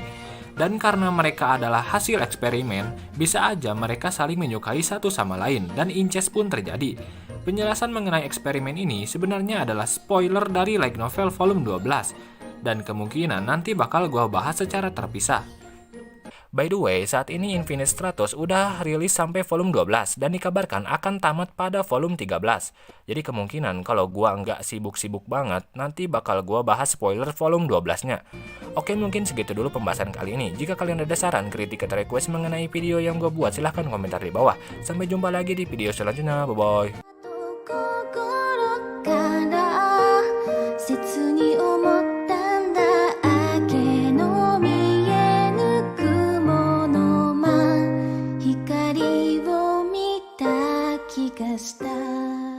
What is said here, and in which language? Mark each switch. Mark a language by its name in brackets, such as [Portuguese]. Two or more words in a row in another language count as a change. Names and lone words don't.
[Indonesian] Dan karena mereka adalah hasil eksperimen, bisa aja mereka saling menyukai satu sama lain dan incest pun terjadi. Penjelasan mengenai eksperimen ini sebenarnya adalah spoiler dari light novel volume 12 dan kemungkinan nanti bakal gua bahas secara terpisah. [English] By the way, [Indonesian] saat ini Infinite Stratos udah rilis sampai volume 12 dan dikabarkan akan tamat pada volume 13. Jadi kemungkinan kalau gua nggak sibuk-sibuk banget, nanti bakal gua bahas spoiler volume 12-nya. Oke, mungkin segitu dulu pembahasan kali ini. Jika kalian ada saran, kritik, atau request mengenai video yang gua buat, silahkan komentar di bawah. Sampai jumpa lagi di video selanjutnya. Bye-bye. [Japanese] 切に思ったんだ明けの見えぬ雲の間光を見た気がした